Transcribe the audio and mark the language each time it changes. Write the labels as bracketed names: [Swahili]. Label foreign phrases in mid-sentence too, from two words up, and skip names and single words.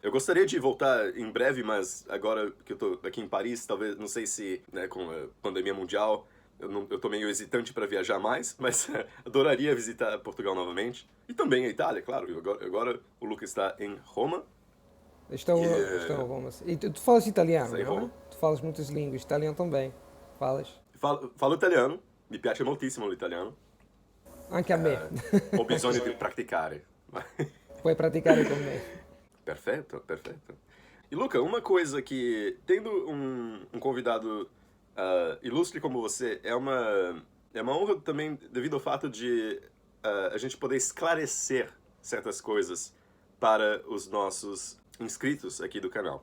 [Portuguese] Eu gostaria de voltar em breve, mas agora que eu tô aqui em Paris, talvez, não sei se, né, com a pandemia mundial, eu tô meio hesitante para viajar mais, mas adoraria visitar Portugal novamente. E também a Itália, claro. Agora o Luca está em Roma. Estou, E, estou a Roma. E tu falas italiano, está em não Roma. é? Tu falas muitas línguas, italiano também. Falas? Falo italiano, [Italian] mi piace moltissimo l'italiano. Anche a me. Ho bisogno di praticare. Puoi praticare con me. [Portuguese] Perfeito, perfeito. E Luca, uma coisa que, tendo um convidado ilustre como você, é uma honra também devido ao fato de a gente poder esclarecer certas coisas para os nossos inscritos aqui do canal.